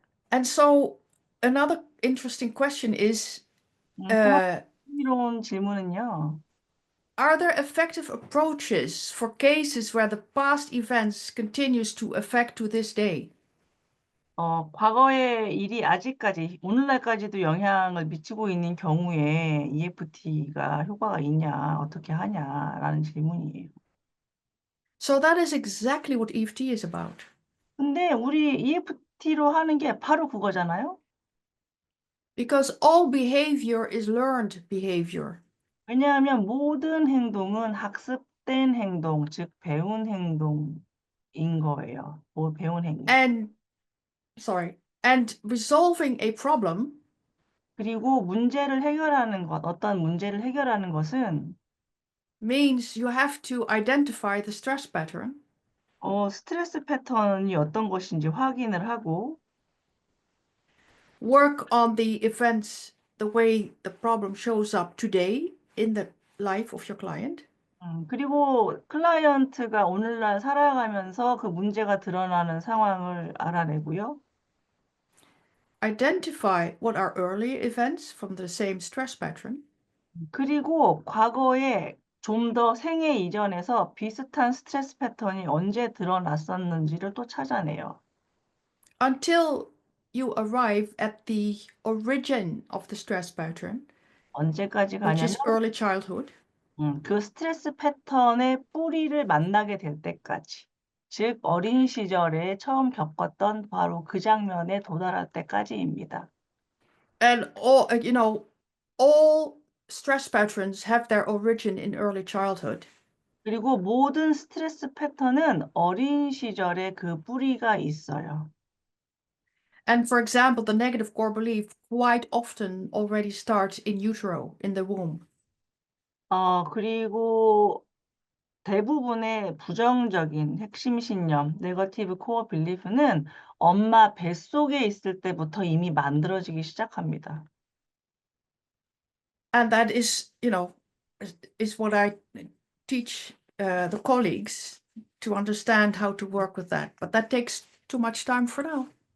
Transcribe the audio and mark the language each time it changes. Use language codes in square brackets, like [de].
[en] And so another interesting question is, [ko] 또 uh, 흥미로운 질문은요. [en] are there effective approaches for cases where the past events continues to affect to this day? [ko] 과거의 일이 아직까지 오늘날까지도 영향을 미치고 있는 경우에 EFT가 효과가 있냐, 어떻게 하냐라는 질문이에요. [en] So that is exactly what EFT is about. [ko] 근데 우리 EFT로 하는 게 바로 그거잖아요. [en] Because all behavior is learned behavior. [ko] 왜냐하면 모든 행동은 학습된 행동, 즉 배운 행동인 거예요. 배운 행동. [en] And resolving a problem [ko] 그리고 어떤 문제를 해결하는 것은 [en] means you have to identify the stress pattern, [ko] 스트레스 패턴이 어떤 것인지 확인을 하고 [en] work on the events the way the problem shows up today in the life of your client, [ko] 그리고 클라이언트가 오늘날 살아가면서 그 문제가 드러나는 상황을 알아내고요. [en] identify what are early events from the same stress pattern, [ko] 그리고 과거에 좀 더 생애 이전에서 비슷한 스트레스 패턴이 언제 드러났었는지를 또 찾아내요. [en] until you arrive at the origin of the stress pattern [ko] 언제까지 [en] which [ko] 가냐면 [en] is early childhood. [ko] 그 스트레스 패턴의 뿌리를 만나게 될 때까지. 즉, 어린 시절에 처음 겪었던 바로 그 장면에 도달할 때까지입니다. [en] And all, all stress patterns have their origin in early childhood. [ko] 그리고 모든 스트레스 패턴은 어린 시절에 그 뿌리가 있어요. [en] And for example, the negative core belief quite often already starts in utero, in the womb. [ko] 그리고 대부분의 부정적인 핵심 신념, 네거티브 코어 빌리프는 엄마 뱃속에 있을 때부터 이미 만들어지기 시작합니다. [en] And that is what I teach the colleagues to understand how to work with that. But that takes too much time for now.